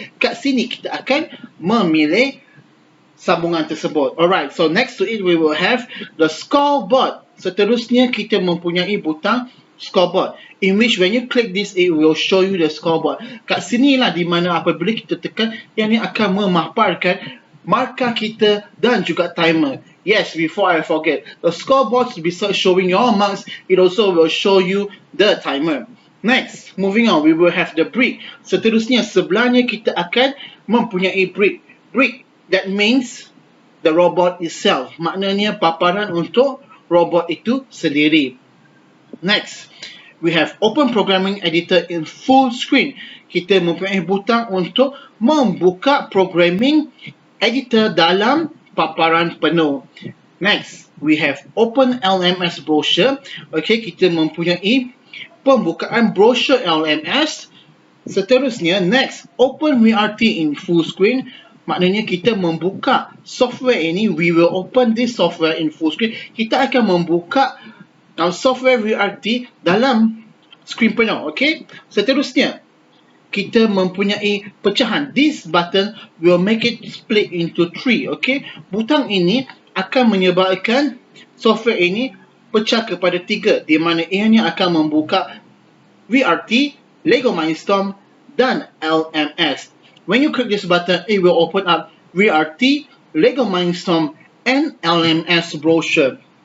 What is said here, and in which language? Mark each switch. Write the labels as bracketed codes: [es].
[ms] Kat sini kita akan memilih sambungan tersebut. [en] Alright, so next to it we will have the scoreboard. [ms] Seterusnya kita mempunyai butang scoreboard, [en] in which when you click this, it will show you the scoreboard. [ms] Kat sinilah di mana apabila kita tekan, yang ni akan memaparkan markah kita dan juga timer. [en] Yes, before I forget, the scoreboard, besides showing your marks, it also will show you the timer. Next, moving on, we will have the brick. [ms] Seterusnya, sebelahnya kita akan mempunyai brick. [en] That means the robot itself. [ms] Maknanya paparan untuk robot itu sendiri. [en] Next, we have Open Programming Editor in full screen. [ms] Kita mempunyai butang untuk membuka programming editor dalam paparan penuh. [en] Next, we have Open LMS Brochure. [ms] Okay, kita mempunyai pembukaan brochure LMS. Seterusnya, [en] next, Open VRT in full screen. [ms] Maknanya kita membuka software ini, [en] we will open this software in full screen. [ms] Kita akan membuka software VRT dalam screen penuh. Okay? Seterusnya, kita mempunyai pecahan. [en] This button will make it split into 3. [ms] Okay? Butang ini akan menyebabkan software ini pecah kepada 3, di mana ianya akan membuka VRT, Lego Mindstorm [en] dan LMS. When you click this button, it will open up VRT, Lego Mindstorm, and LMS brochure.